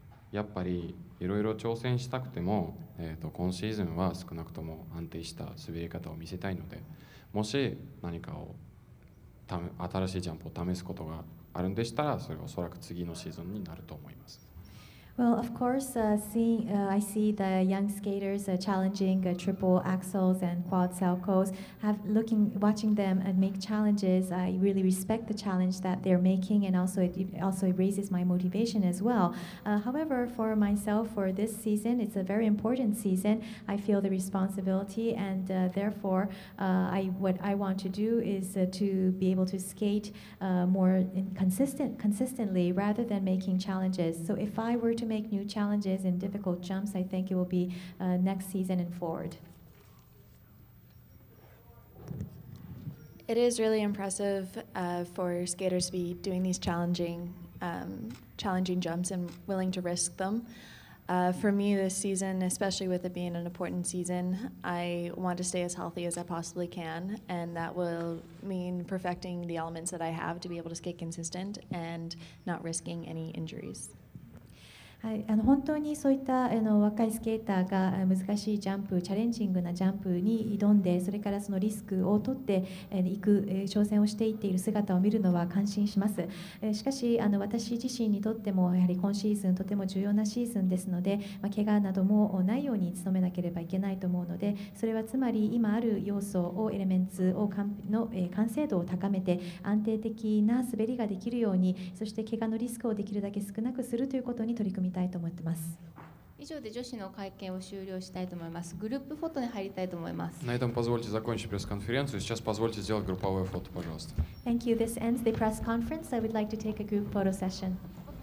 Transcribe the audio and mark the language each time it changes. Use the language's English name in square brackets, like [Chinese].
[Japanese] やっぱりいろいろ挑戦したくても、今シーズンは少なくとも安定した滑り方を見せたいので、もし何かを新しいジャンプを試すことがあるんでしたら、それはおそらく次のシーズンになると思います。 [English] Well, of course, I see the young skaters challenging triple axels and quad salchows. Watching them and make challenges, I really respect the challenge that they're making, and also it raises my motivation as well. However, for myself, for this season, it's a very important season. I feel the responsibility, and therefore, what I want to do is to be able to skate more consistently rather than making challenges. So if I were to make new challenges and difficult jumps, I think it will be next season and forward. It is really impressive for skaters to be doing these challenging jumps and willing to risk them. For me this season, especially with it being an important season, I want to stay as healthy as I possibly can, and that will mean perfecting the elements that I have to be able to skate consistent and not risking any injuries. [Japanese] はい、本当にそういった若いスケーターが難しいジャンプ、チャレンジングなジャンプに挑んで、それからそのリスクを取っていく挑戦をしていっている姿を見るのは感心します。しかし私自身にとってもやはり今シーズンとても重要なシーズンですので、怪我などもないように努めなければいけないと思うので、それはつまり今ある要素をエレメンツの完成度を高めて安定的な滑りができるように、そして怪我のリスクをできるだけ少なくするということに取り組みたいと思ってます。以上で女子の会見を終了したいと思います。グループフォトに入りたいと思います。 [Russian] На этом позвольте закончить пресс-конференцию. Сейчас позвольте сделать групповое фото, пожалуйста. [English] Thank you. This ends the press conference. I would like to take a group photo session.